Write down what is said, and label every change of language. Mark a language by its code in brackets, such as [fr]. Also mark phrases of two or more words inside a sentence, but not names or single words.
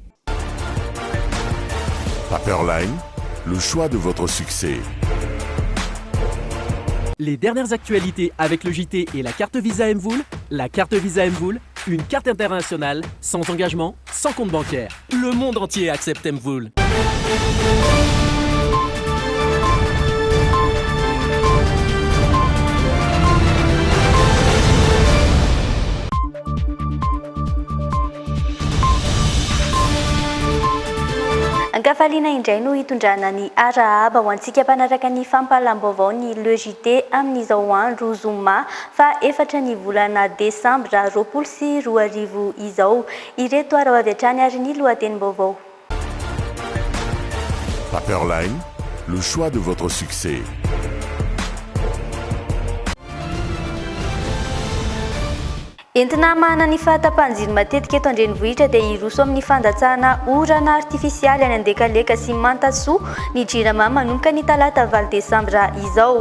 [fr] Paperline, le choix de votre succès. Les dernières actualités avec le JT et la carte Visa Mvoul. La carte Visa Mvoul, une carte internationale, sans engagement, sans compte bancaire. Le monde entier accepte Mvoul. [mg] Ankafaliana indray no hitondrana ny arahaba ho antsika mpanaraka ny fampahalam-baovao ny le JT amin'izao andro zoma fa 4 ny volana desambra 2024 izao. Ireto ara avy hatrany ary ny lohatenim-baovao. [fr] Paperline, le choix de votre succès. [mg] Entina mahana ny fahatapahan-jiro matetika eto andrenivohitra dia iroso amin'ny fandatsahana orana artifisialy any Andekaleka sy Mantasoa ny JIRAMA manomboka ny talata 20 desambra izao.